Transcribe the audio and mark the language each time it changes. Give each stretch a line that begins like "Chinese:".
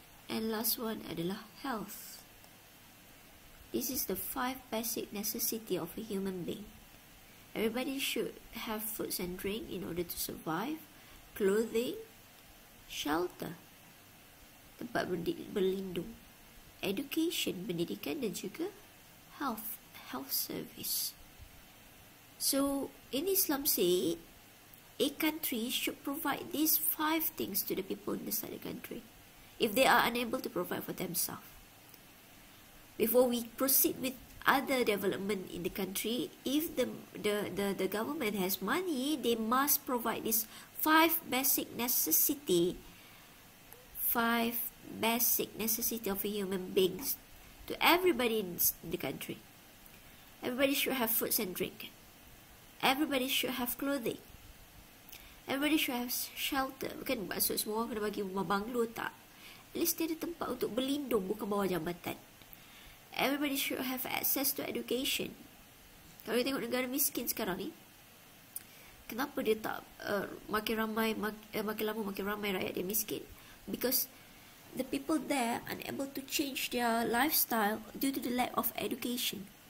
English: And last one
Malay: adalah
English: health. This is the 5 basic necessity of a human being. Everybody should have foods and drink in order to survive. Clothing, shelter,
Malay: tempat berlindung,
English: education,
Malay: pendidikan, dan juga
English: health service. So in Islam say a country should provide these 5 things to the people inside the country if they are unable to provide for themselves. Before we proceed with other development in the country, if the government has money, they must provide these 5 basic necessity, 5 basic necessity of a human being to everybody in the country. Everybody should have foods and drink. Everybody should have clothing. Everybody should have shelter.
Malay: Bukan maksud semua orang kena bagi rumah banglo, tak. At least dia ada tempat untuk berlindung, bukan bawah jambatan.
English: Everybody should have access to education.
Malay: Kalau kita tengok negara miskin sekarang ni, kenapa dia tak makin lama makin ramai rakyat dia miskin?
English: Because the people there are unable to change their lifestyle due to the lack of education.